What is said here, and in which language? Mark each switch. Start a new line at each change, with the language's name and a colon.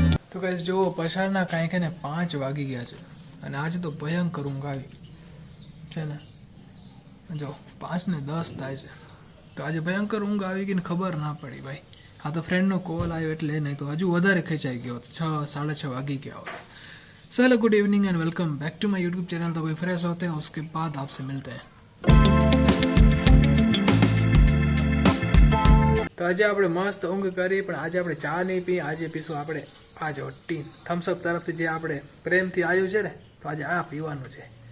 Gujarati: તો ગાઈસ જો પછાડના કાંઈક ને 5 વાગી ગયા છે અને આજે તો ભયંકર ઊંઘ આવી છે ને. જો 5 ને 10 થાય છે તો આજે ભયંકર ઊંઘ આવી ગઈ ને ખબર ના પડી ભાઈ. આ તો ફ્રેન્ડનો કોલ આવ્યો એટલે નહીં તો હજુ વધારે ખેંચાઈ ગયો હતો. 6-6:30 વાगी गया होता.
Hindi: चलो good evening and welcome back to my YouTube channel. तो भाई फ्रेश होते हैं उसके बाद आपसे मिलते हैं.
Gujarati: તો આજે આપણે મસ્ત ઊંઘ કરી પણ આજે આપણે ચા નહીં પી. આજે પીશું આપણે આ જો ટી થમ્સઅપ તરફથી જે આપણે પ્રેમથી આવ્યું છે ને તો આજે આ પીવાનું છે.